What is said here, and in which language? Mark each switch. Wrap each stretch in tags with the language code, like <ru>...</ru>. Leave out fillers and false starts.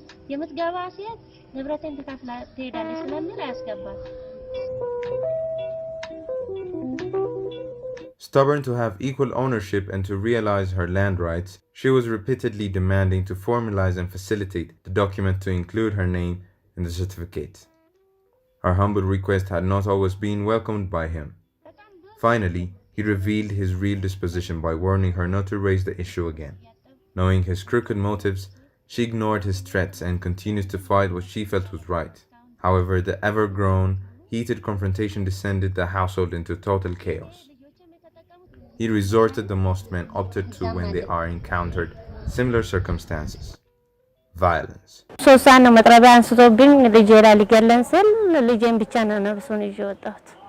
<am>የምትገባ ሴት ንብረቴን ተካፍላ ትሄዳለች ስለሚል ያስገባል።</am> <en>Stubborn to have equal ownership and to realize her land rights, she was repeatedly demanding to formalize and facilitate the document to include her name in the certificate. Her humble request had not always been welcomed by him. Finally, he revealed his real disposition by warning her not to raise the issue again. Knowing his crooked motives, she ignored his threats and continued to fight what she felt was right. However, the ever-grown, heated confrontation descended the household into total chaos. He resorted the most men opted to when they are encountered similar circumstances: violence.</en> <am>ሶሳን ነው መጥረቢያ አንስቶብኝ ልጄ ላይ ሊገለን ስል ልጄን ብቻ ነው ነፍሱን ይዤ ወጣሁት።</am>